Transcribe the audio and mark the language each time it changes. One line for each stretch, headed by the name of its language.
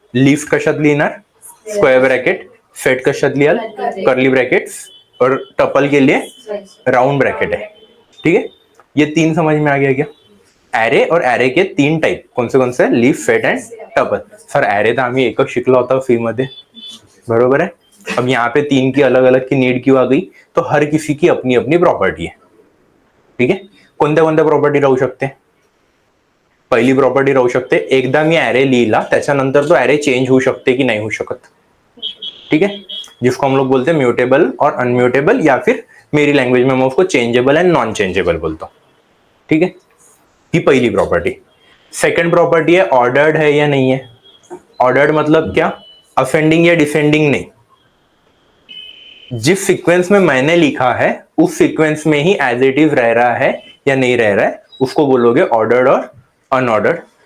Marathi: List कशात लिहिणार, square bracket, set कशात लिहाल, कर्ली ब्रैकेट्स,
Hindi: और टपल के लिए राउंड ब्रैकेट है। ठीक है, ये 3 समझ में आ गया क्या, एरे और एरे के 3 टाइप, कौन से, list, set and tuple.
Marathi: Sir array तो आम्ही एकच शिकला होता सी मध्ये, बरोबर है।
Hindi: अब यहाँ पे 3 की अलग अलग की नीड क्यों आ गई, तो हर किसी की अपनी अपनी प्रॉपर्टी है। ठीक है,
Marathi: कोणत्या प्रॉपर्टी राहू शकते, पहिली प्रॉपर्टी राहू शकते, एकदा मी एरे लिहिला त्याच्यानंतर तो एरे चेंज होऊ शकते की नाही होऊ शकत।
Hindi: ठीक है, जिसको हम लोग बोलते हैं म्यूटेबल और अनम्यूटेबल, या फिर मेरी लैंग्वेज में मैं उसको चेंजेबल एंड नॉन चेंजेबल बोलता हूँ। ठीक है, ये पहली प्रॉपर्टी। सेकंड प्रॉपर्टी है ऑर्डर्ड है या नहीं है। ऑर्डर्ड मतलब क्या, असेंडिंग या डिसेंडिंग नहीं, जिस सीक्वेंस में मैंने लिखा है उस सीक्वेंस में ही
English: as it is
Hindi: रह रहा है या नहीं रह रहा है, उसको बोलोगे ऑर्डर्ड और अनऑर्डर्ड।